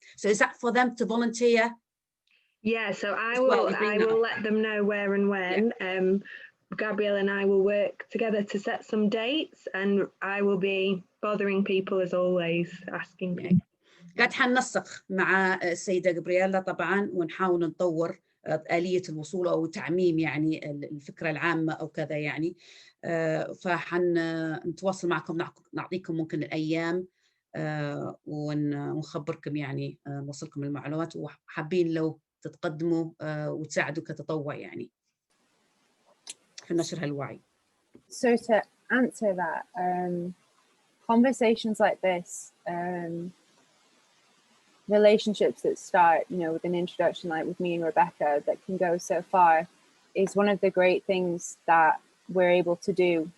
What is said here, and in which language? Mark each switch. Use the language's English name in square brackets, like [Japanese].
[English] So is that for them to volunteer? Yeah, so I will let them know where and when. Yeah. Gabrielle and I will work together to set some dates, and I will be bothering people as always, asking people. [Arabic] قاعد حننسق مع السيدة جابرييلا طبعا، ونحاول نطور آلية الوصول أو تعميم يعني الفكرة العامة أو كذا يعني. فحنتواصل معكم، نعطيكم ممكن الأيام ونخبركم يعني، نوصلكم المعلومات، وحابين لو تتقدموا وتساعدوا كتطوع يعني في نشر هالوعي. [English] So to answer that, conversations like this, relationships that start, you know, with an introduction like with me and Rebecca that can go so far, is one of the great things that we're able to do.